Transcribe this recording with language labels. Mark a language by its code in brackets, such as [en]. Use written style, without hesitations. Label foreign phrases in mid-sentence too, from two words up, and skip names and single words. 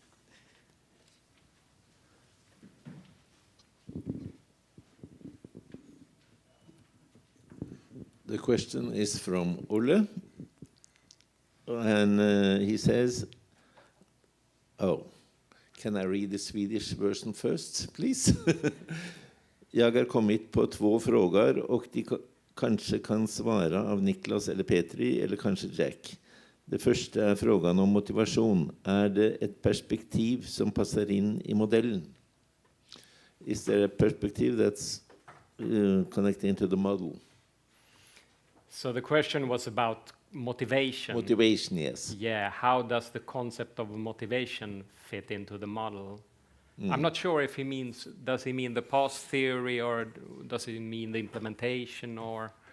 [en] The question is from Ole, and he says, oh, can I read the Swedish version first, please? [sv] Jag har kommit på 2 frågor och de kanske kan svara av Niklas eller Petri eller kanske Jack. [no] Det første frågan om motivasjon. Det et perspektiv som passer inn I modellen? [en] Is there a perspective that's connecting to the model? So the question was about motivation. Motivation, yes. Yeah, how does the concept of motivation fit into the model? I'm not sure if he means, does he mean the PASS theory, or does he mean the implementation, or?